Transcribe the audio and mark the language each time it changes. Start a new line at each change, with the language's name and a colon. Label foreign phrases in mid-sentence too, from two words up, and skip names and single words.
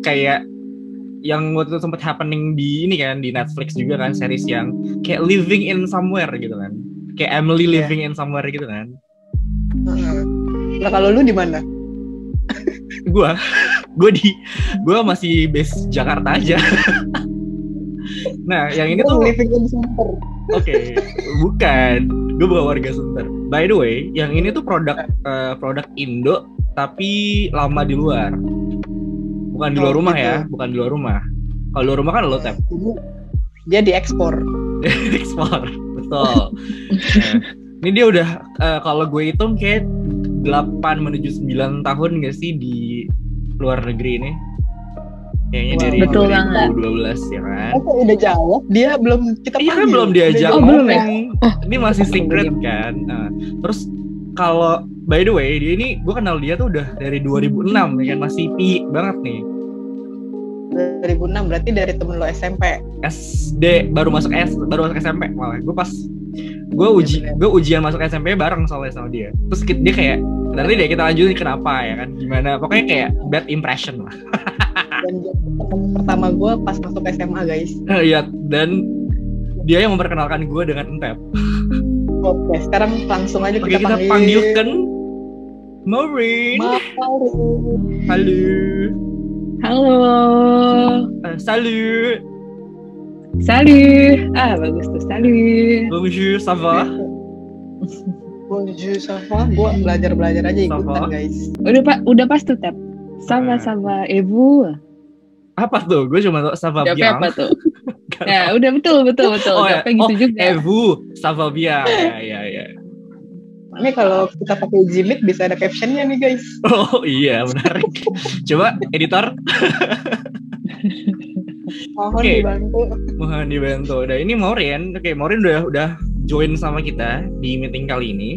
Indonesian: Kayak yang waktu itu sempat happening di ini kan, di Netflix juga kan, series yang kayak Living in Somewhere gitu kan. Kayak Emily Living in Somewhere gitu kan. Nah kalau lu di mana? Gue masih base Jakarta aja. Nah, yang ini tuh
English: living in Sunter.
Indonesian: Oke, bukan. Gue bukan warga Sunter.
English: By the way,
Indonesian: yang ini tuh produk Indo tapi lama di luar. Bukan di luar rumah gitu. ya, bukan di luar rumah. Kalau luar rumah kan lo tap. Dia diekspor. Ekspor, betul. Nah, ini dia udah kalau gue hitung kayak 8 menuju 9 tahun gak sih di luar negeri ini? Kayaknya dari betul 2012 ya kan? Kok udah jawab? Dia belum kita panggil. Iya kan belum diajak belum ya? Ini masih secret kan. Nah, terus kalau
English: by the way
Indonesian: dia ini gue kenal dia tuh udah dari 2006 ya kan, masih pi banget nih. 2006 berarti dari temen lo SMP. SD baru masuk SMP malah. Gue ujian masuk SMP bareng soalnya sama dia. Terus dia kayak nanti deh kita lanjutin kenapa ya kan, gimana, pokoknya kayak
English: bad impression
Indonesian: lah. Dan dia temen pertama gue pas masuk SMA guys. Iya, dan dia yang memperkenalkan gue dengan Entep. Oke, sekarang langsung aja Oke, kita panggilkan Maureen. Halo. Halo.
French: Salut.
Indonesian: Salut. Bagus tuh.
French: Salut. Bonjour, ça va? Bonjour, ça va?
Indonesian: Gue belajar aja ikutan guys. Udah pas tuh tap. Sama
French: et vous?
Indonesian: Apa tuh? Gue cuma tau
French: ça va bien.
Indonesian: Apa tuh? Ya, udah betul. Oh, ya. Gitu juga.
French: Et vous, ça va bien.
Indonesian: Ya. Ini kalau kita pakai Gmeet bisa ada captionnya nih guys. Oh iya, menarik. Coba editor. Mohon dibantu. Nah, ini Maureen. Oke, Maureen udah join sama kita di meeting kali ini.